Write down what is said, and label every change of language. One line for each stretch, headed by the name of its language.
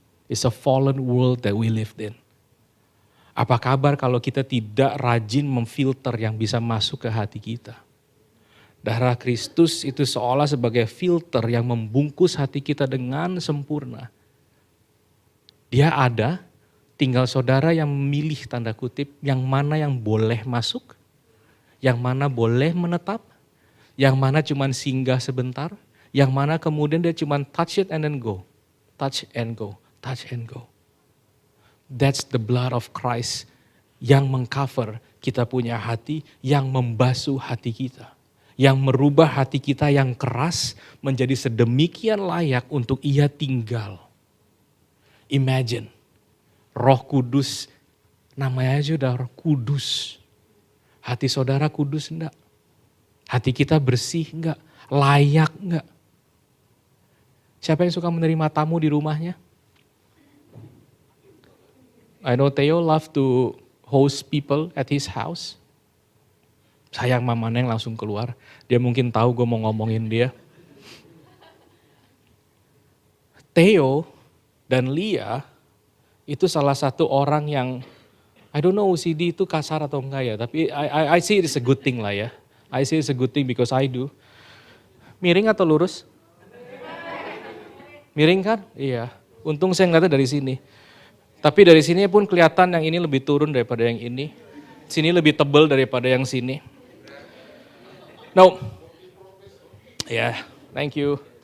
English: It's a fallen world that we lived in.
Indonesian: Apa kabar kalau kita tidak rajin memfilter yang bisa masuk ke hati kita. Darah Kristus itu seolah sebagai filter yang membungkus hati kita dengan sempurna. Dia ada, tinggal saudara yang memilih tanda kutip yang mana yang boleh masuk, yang mana boleh menetap, yang mana cuman singgah sebentar, yang mana kemudian dia cuman
English: touch it and then go. Touch and go, touch and go. That's the blood of Christ
Indonesian: yang mengcover kita punya hati, yang membasuh hati kita. Yang merubah hati kita yang keras menjadi sedemikian layak untuk Ia tinggal. Imagine, Roh Kudus, namanya aja udah Roh Kudus. Hati saudara kudus enggak? Hati kita bersih enggak? Layak enggak? Siapa yang suka menerima tamu di rumahnya?
English: I know Theo love to host people at his house.
Indonesian: Sayang Mama Neng langsung keluar. Dia mungkin tahu gue mau ngomongin dia. Theo dan Lia itu salah satu orang yang,
English: I don't know
Indonesian: OCD itu kasar atau enggak ya, tapi
English: I see it's a good thing
Indonesian: lah ya.
English: I see it's a good thing because I do.
Indonesian: Miring atau lurus? Miring kan? Iya. Untung saya ngeliatnya dari sini. Tapi dari sini pun kelihatan yang ini lebih turun daripada yang ini. Sini lebih tebal daripada yang sini.
English: No. Yeah, thank you.